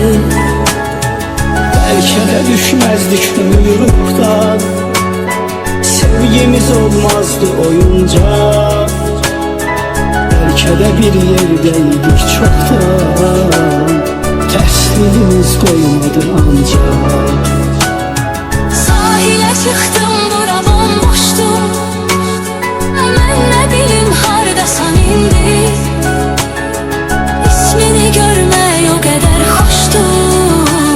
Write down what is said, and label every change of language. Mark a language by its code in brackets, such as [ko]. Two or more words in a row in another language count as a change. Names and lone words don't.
[tr] Belki de düşmezdik ruhtan, sevgimiz olmazdı oyunca. Belki de bir yerdeydik çoktan, tersliğimiz koymadı ancak. [az] Sahilə çıxdım, bura bomboşdu. Mən nə bilim hardasan indi. İsmini görmək o qədər xoşdur.